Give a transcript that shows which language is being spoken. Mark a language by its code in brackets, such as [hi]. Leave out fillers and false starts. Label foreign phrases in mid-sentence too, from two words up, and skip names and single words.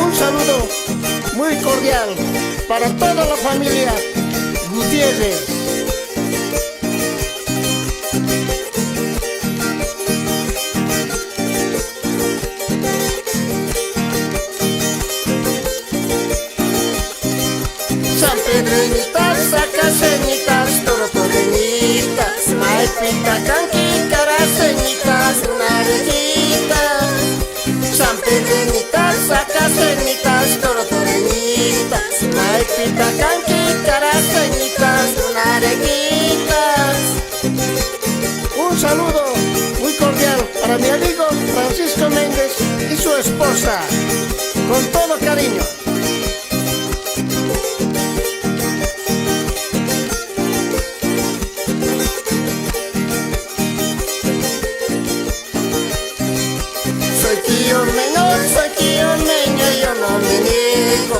[es] saludo muy cordial para toda la familia Gutiérrez. San Pedrenitas, Sacasenitas, Torotorenitas, Maipita, Canquicaras, Senitas, Narejitas. San Pedrenitas, Sacasenitas, Torotorenitas, Maipita, Canquicaras, Senitas, Narejitas. Un saludo muy cordial para mi amigo Francisco Méndez y su esposa, con todo cariño. Soy tío meño, yo no me niego.